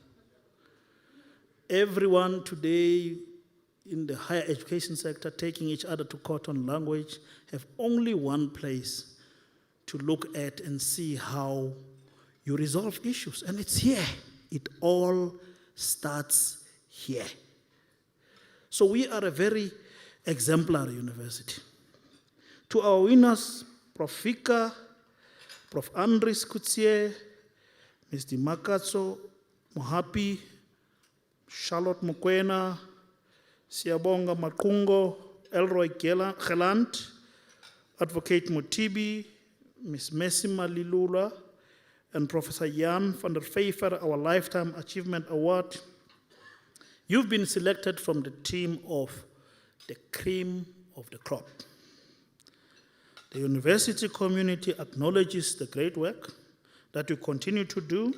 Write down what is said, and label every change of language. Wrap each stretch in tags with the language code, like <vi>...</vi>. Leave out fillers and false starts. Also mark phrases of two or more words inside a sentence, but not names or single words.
<en>Everyone today in the higher education sector taking each other to court on language have only one place to look at and see how you resolve issues. And it's here. It all starts here. So we are a very exemplary university. To our winners, Prof. Fika, Prof. Andries Kutsie, Ms. Dimakatso, Mohapi, Charlotte Mokwena, Siabonga Makungo, Elroy Gelant, Advocate Motibi, Ms. Messima Lilula, and Professor Jan van der Vyver, our Lifetime Achievement Award. You've been selected from the team of the cream of the crop. The university community acknowledges the great work that you continue to do.</en>